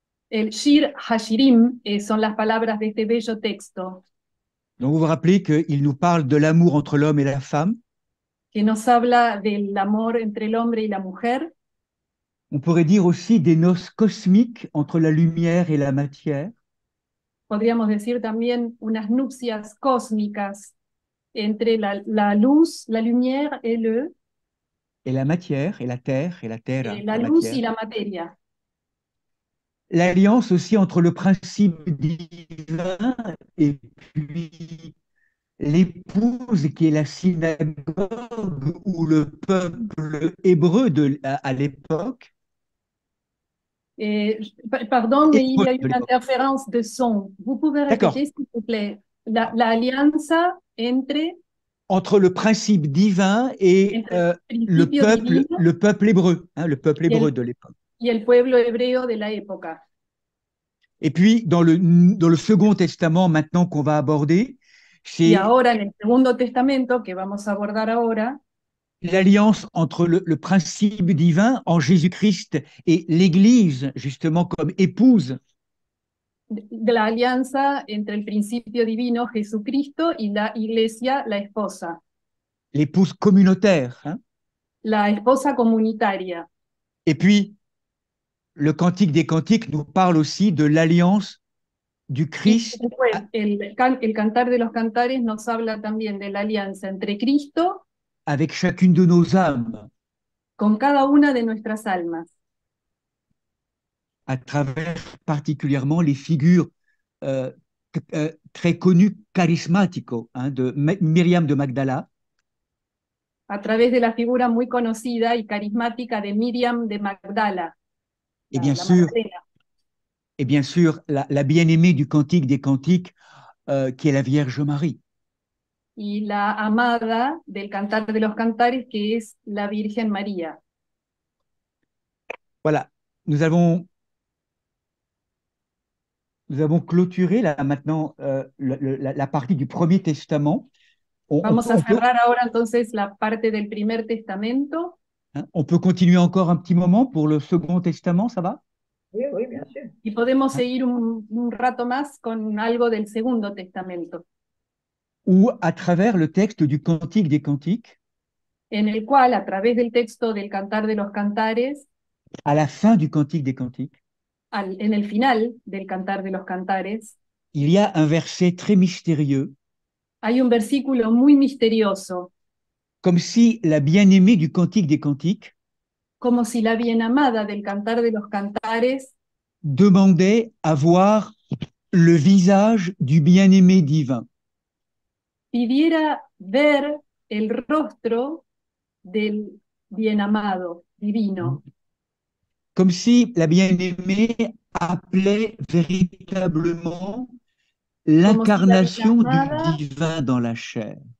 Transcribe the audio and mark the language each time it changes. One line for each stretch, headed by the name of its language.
Spanish: El shir hashirim son las palabras de este bello texto.
French: Donc vous vous rappelez qu'il nous parle de l'amour entre l'homme et la femme.
Spanish: Que nos habla del amor entre el hombre y la mujer.
French: On pourrait dire aussi des noces cosmiques entre la lumière et la matière.
Spanish: Podríamos decir también unas nupcias cósmicas entre la luz,
French: la lumière et la matière, et la terre, et la terre.
Spanish: La luz y la materia.
French: L'alliance aussi entre le principe divin et puis l'épouse qui est la synagogue ou le peuple hébreu à l'époque. Pardon, mais il y a une interférence de son. Vous pouvez répéter, s'il vous plaît.
Spanish: La alianza entre
French: entre le principe divin et
Spanish: entre el principio divino
French: le peuple hébreu, hein, le peuple hébreu
Spanish: el-
French: de l'époque.
Spanish: y el pueblo hebreo de la época.
French: Et puis, dans le Second Testament, maintenant qu'on va aborder,
Spanish: Y
French: c'est
Spanish: ahora, en el Segundo Testamento, que vamos a abordar ahora,
French: l'alliance entre le principe divin en Jésus-Christ et l'Église, justement, comme épouse.
Spanish: de la alianza entre el principio divino, Jesucristo, y la iglesia, la esposa
French: Communautaire. Hein.
Spanish: la esposa comunitaria.
French: Et puis, le Cantique des Cantiques nous parle aussi de l'alliance du
Spanish: Y
French: Christ
Spanish: después, el Cantar de los Cantares nos habla también de la alianza entre Cristo
French: avec chacune de nos âmes,
Spanish: con cada una de nuestras almas,
French: à travers particulièrement les figures très connues, charismatico, hein, de Myriam de Magdala,
Spanish: a través de la figura muy conocida y carismática de Miriam de Magdala,
French: et
Spanish: la Magdalena,
French: bien sûr la bien-aimée du Cantique des Cantiques, qui est la Vierge Marie.
Spanish: y la amada del Cantar de los Cantares, que es la Virgen María.
French: Voilà, nous avons clôturé là maintenant la partie du Premier Testament.
Spanish: Vamos a cerrar ahora entonces la parte del Primer Testamento.
French: Hein, on peut continuer encore un petit moment pour le Second Testament, ça va? Oui, oui, bien sûr.
Spanish: Y podemos seguir un rato más con algo del Segundo Testamento,
French: Ou à travers le texte du Cantique des Cantiques,
Spanish: en el cual, a través del texto del Cantar de los Cantares,
French: à la fin du Cantique des Cantiques,
Spanish: en el final del Cantar de los Cantares,
French: il y a un verset très mystérieux,
Spanish: hay un versículo muy misterioso,
French: comme si la bien-aimée du Cantique des Cantiques
Spanish: como si la bienamada del Cantar de los Cantares
French: demandait à voir le visage du bien-aimé divin.
Spanish: pidiera ver el rostro del bienamado divino,
French: Comme si la bien-aimée appelait véritablement l'incarnation du divin dans la chair.